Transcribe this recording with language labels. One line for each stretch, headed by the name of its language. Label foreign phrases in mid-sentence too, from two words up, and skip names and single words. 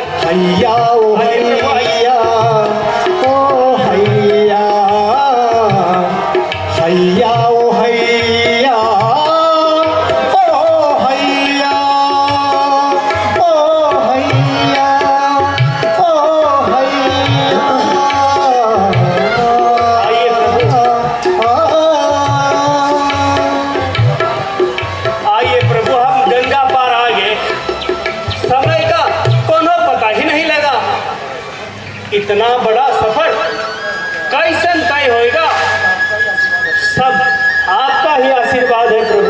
Hindi: हैया ओ हैया, ओ हैया, हैया ओ हैया, ओ हैया, ओ हैया, ओ हैया। आइए प्रभु, आइए प्रभु। हम गंगा पार आ गए, समय का कोनो पता ही नहीं लगा। इतना बड़ा सफर कैसन तय होएगा, सब आपका ही आशीर्वाद है प्रभु।